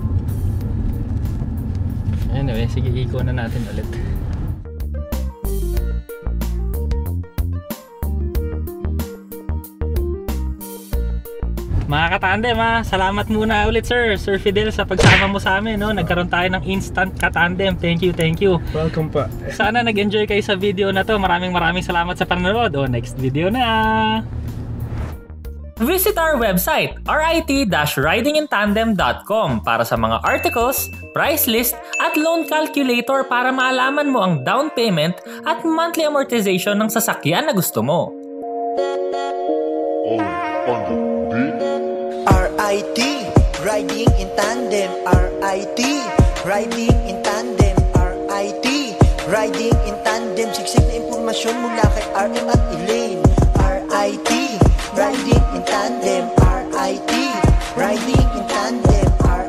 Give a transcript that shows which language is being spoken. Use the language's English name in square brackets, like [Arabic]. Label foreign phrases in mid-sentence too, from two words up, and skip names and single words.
[Filipino] Anyway, sige, iko na natin ulit. Mga katandem, salamat muna ulit, Sir Fidel, sa pagsama mo sa amin, no? Nagkaroon tayo ng instant katandem. [English] Thank you. [Filipino] Welcome pa. Sana nag-enjoy kayo sa video na to. Maraming salamat sa panonood. [English] Next video na. Visit our website, [Filipino] rit-ridingintandem.com para sa mga articles, [English] price list, [Filipino] at [English] loan calculator [Filipino] para maalaman mo ang [English] down payment [Filipino] at [English] monthly amortization [Filipino] ng sasakyan na gusto mo. [English] RIT, riding in tandem. RIT, riding in tandem. RIT, riding in tandem. [Filipino] Siksik na impormasyon mula kay RM at Elaine. [English] RIT, riding in tandem. RIT, riding in tandem.